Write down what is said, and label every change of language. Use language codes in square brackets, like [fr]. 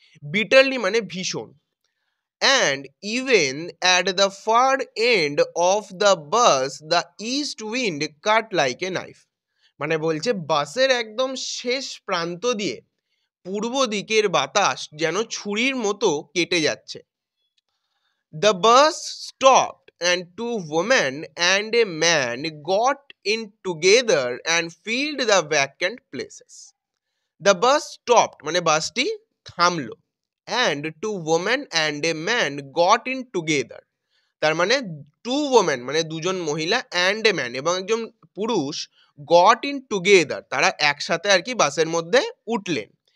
[bn] Bitterly মানে ভীষণ। [en] and even at the far end of the bus the east wind cut like a knife, [bn] মানে বলছে বাসের একদম শেষ প্রান্ত দিয়ে পূর্ব দিকের বাতাস যেন ছুরির মতো কেটে যাচ্ছে। [en] The bus stopped and two women and a man got in together and filled the vacant places. The bus stopped [bn] মানে বাসটি থামলো, [en] and two women and a man got in together, [bn] তার মানে [en] two women [bn] মানে দুজন মহিলা [en] and a man [bn] এবং একজন পুরুষ [en] got in together, [bn] তারা একসাথে আর কি বাসের মধ্যে উঠলেন।